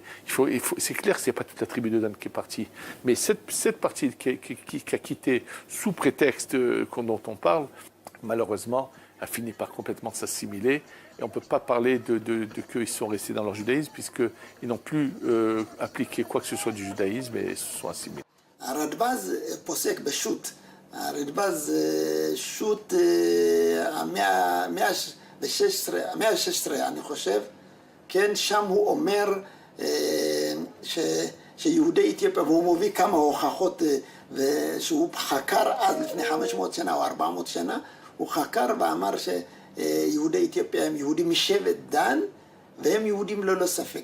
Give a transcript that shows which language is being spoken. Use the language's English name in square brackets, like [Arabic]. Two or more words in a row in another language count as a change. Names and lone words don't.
[French] C'est clair que ce n'est pas toute la tribu de Dan qui est partie, mais cette partie qui a quitté sous prétexte dont on parle, malheureusement a fini par complètement s'assimiler. Et on ne peut pas parler de qu'ils sont restés dans leur judaïsme, puisqu'ils n'ont plus appliqué quoi que ce soit du judaïsme et se sont assimilés. [Hebrew] הרדב"ז פוסק בשו"ת. הרדב"ז שו"ת המאה ה-16, אני חושב, כן, שם הוא אומר שיהודי אתיופיה, והוא מביא כמה הוכחות, שהוא חקר אז לפני 500 שנה או 400 שנה, הוא חקר ואמר שיהודי אתיופיה הם יהודים משבט דן, והם יהודים ללא ספק.